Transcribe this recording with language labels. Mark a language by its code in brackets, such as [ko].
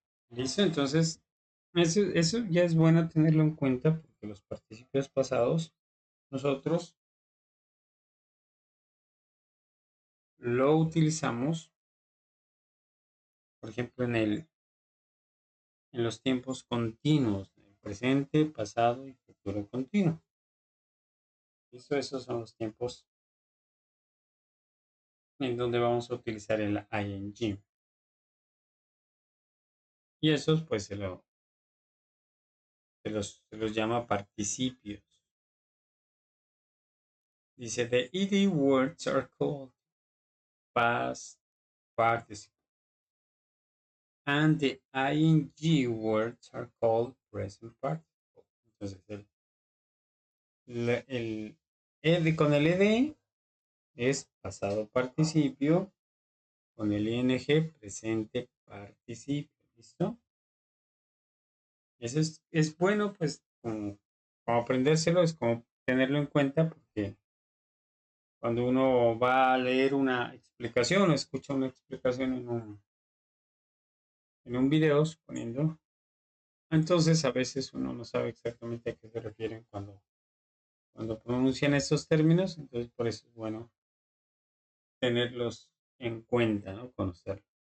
[es] ¿Listo? Entonces, eso ya es bueno tenerlo en cuenta porque los participios pasados nosotros lo utilizamos, por ejemplo, en los tiempos continuos, en presente, pasado y futuro continuo. ¿Listo? Esos son los tiempos en donde vamos a utilizar el ing. Y esos pues se los llama participios. [en] Dice, the ed words are called past participle. And the ing words are called present participle. [es] Entonces, ed con el ed es pasado participio, con el ing presente participio. ¿Listo? Eso es bueno, pues, como aprendérselo, es como tenerlo en cuenta, porque cuando uno va a leer una explicación o escucha una explicación en un video, suponiendo, entonces a veces uno no sabe exactamente a qué se refieren cuando pronuncian estos términos, entonces por eso es bueno tenerlos en cuenta, ¿no? Conocerlos.